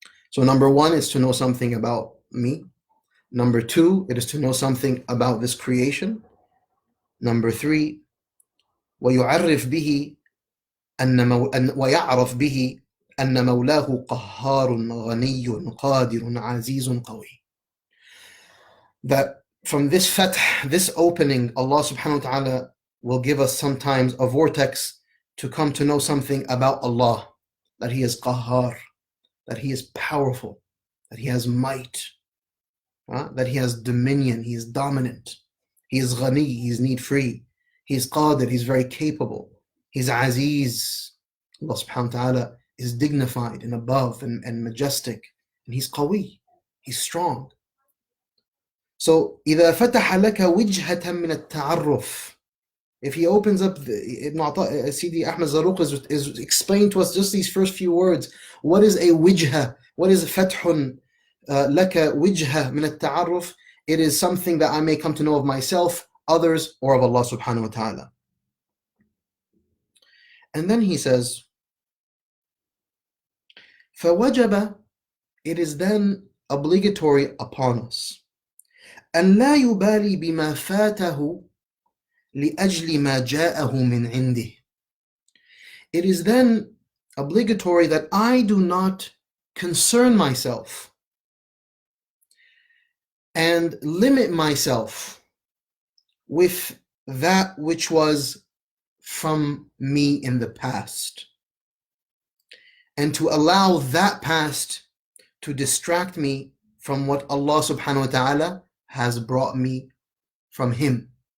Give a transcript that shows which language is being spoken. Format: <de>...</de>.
<en>So number one is to know something about me. Number two, it is to know something about this creation. Number three,</en> <ar>ويعرف به ويعرف به أن مولاه قهار غني قادر عزيز قوي.</ar> <en>That from this fath, this opening, Allah subhanahu wa ta'ala will give us sometimes a vortex to come to know something about Allah, that He is qahar, that He is powerful, that He has might, that He has dominion, He is dominant, He is ghani, He is need-free, He is qadir, He is very capable, He is aziz. Allah subhanahu wa ta'ala is dignified and above and majestic, and He's qawi, He's strong. So</en> <ar>إذا فتح لك وجهة من التعرف,</ar> <en>if he opens up, Sidi Ahmed Zaruq is explained to us just these first few words. What is a wijha? What is fathun laka wijha min al-ta'arruf? It is something that I may come to know of myself, others, or of Allah subhanahu wa ta'ala. And then he says,</en> <ar>فَوَجَبَ,</ar> <en>it is then obligatory upon us,</en> <ar>أَنْ لَا يُبَالِي بِمَا فَاتَهُ لِأَجْلِ مَا جَاءَهُ مِنْ عِنْدِهِ.</ar> <en>It is then obligatory that I do not concern myself and limit myself with that which was from me in the past, and to allow that past to distract me from what Allah subhanahu wa ta'ala has brought me from Him.</en>